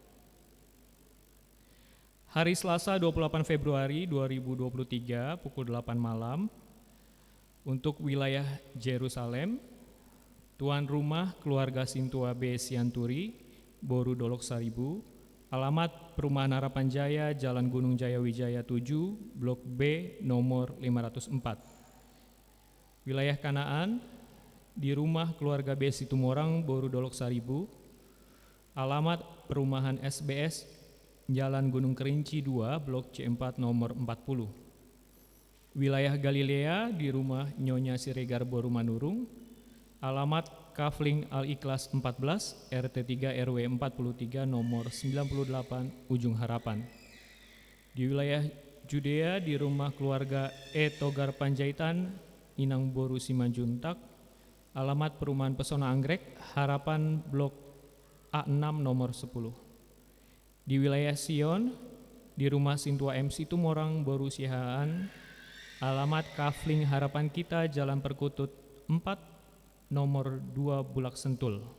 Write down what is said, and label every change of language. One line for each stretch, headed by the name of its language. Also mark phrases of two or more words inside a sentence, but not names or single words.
Indonesian: Hari Selasa 28 Februari 2023 pukul 8 malam untuk wilayah Yerusalem, tuan rumah keluarga Sintua B. Sianturi, Boru Dolok Saribu, alamat Perumahan Harapan Jaya, Jalan Gunung Jaya Wijaya 7, Blok B, nomor 504. Wilayah Kanaan, di rumah keluarga B. Situmorang, Boru Dolok Saribu, alamat Perumahan SBS, Jalan Gunung Kerinci 2, Blok C4 nomor 40. Wilayah Galilea di rumah Nyonya Siregar Boru Manurung, alamat Kafling Al-Ikhlas 14, RT 3 RW 43 nomor 98 Ujung Harapan. Di wilayah Judea di rumah keluarga E. Togar Panjaitan, Inang Boru Simanjuntak, alamat Perumahan Pesona Anggrek, Harapan Blok A6 nomor 10. Di wilayah Sion, di rumah Sintua MC Tumorang Boru Sihaan, alamat Kafling Harapan Kita, Jalan Perkutut 4, nomor 2 Bulak Sentul.